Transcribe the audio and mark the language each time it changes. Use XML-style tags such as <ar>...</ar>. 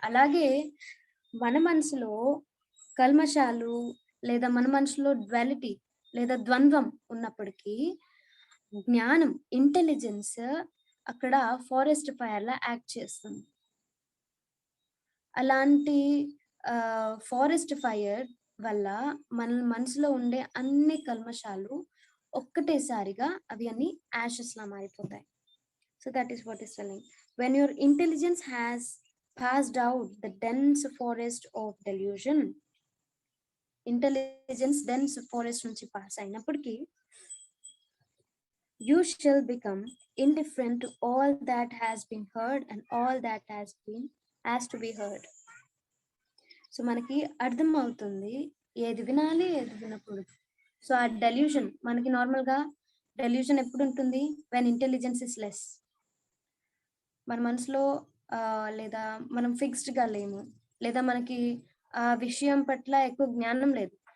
<te>అలాగే మన మనసులో కల్మషాలు లేదా మన మనసులో డ్యుయాలిటీ లేదా ద్వంద్వం ఉన్నప్పటికీ జ్ఞానం, ఇంటెలిజెన్స్ అక్కడ ఫారెస్ట్ ఫైర్ లా యాక్ట్ చేస్తుంది. అలాంటి ఫారెస్ట్ ఫైర్ వల్ల మన మనసులో ఉండే అన్ని కల్మషాలు ఒక్కటేసారిగా అవి అన్ని యాషెస్ లా మారిపోతాయి.</te> <en>So that is what is telling. When your intelligence has passed out the dense forest of delusion,</en> <te>intelligence dense forest నుంచి పాస్ అయినప్పటికీ</te> <en>you shall become indifferent to all that has been heard and all that has to be heard.</en> <te>So మనకి అర్థం అవుతుంది ఏది వినాలి ఏది వినకూడదు. So ఆ డెల్యూషన్ మనకి నార్మల్ గా డెల్యూషన్ ఎప్పుడు ఉంటుంది?</te> <en>When intelligence is less.</en> <te>మన మనసులో లేదా మనం ఫిక్స్డ్ గా లేము, లేదా మనకి ఆ విషయం పట్ల ఎక్కువ జ్ఞానం లేదు.</te>